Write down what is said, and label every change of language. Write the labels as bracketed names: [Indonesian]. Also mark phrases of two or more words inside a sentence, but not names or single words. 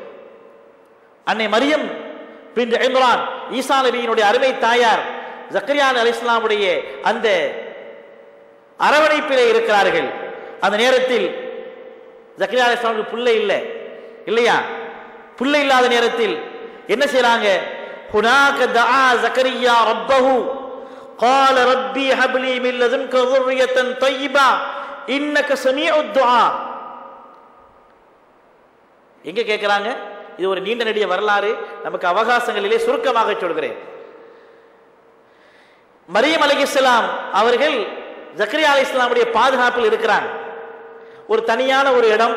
[Tamil] அன்னை மரியம் பின் இம்ரான், ஈசா நபியினுடைய அருமை தாயார், ஜக்கரியா அலைஹிஸ்ஸலாமுடைய அந்த அரவணைப்பிலே இருக்கிறார்கள். அந்த நேரத்தில் ஜக்கரியா அலைஹிஸ்ஸலாமுக்கு பிள்ளை இல்லை இல்லையா? பிள்ளை இல்லாத நேரத்தில் என்ன செய்றாங்க? [Arabic] هنالك دعا زكريا ربه قال ربي هب لي من لدنك ذرية طيبة إنك سميع الدعاء. [Tamil] எங்க கேட்கிறாங்க? இது ஒரு நீண்ட நெடிய வரலாறு, நமக்கு அவகாசங்களிலே சுருக்கமாக சொல்கிறேன். மரியம் அலைஹிஸ்ஸலாம் அவர்கள் ஜக்கரியா அலைஹிஸ்ஸலாமுடைய பாதுகாப்பில் இருக்கிறாங்க. ஒரு தனியான ஒரு இடம்.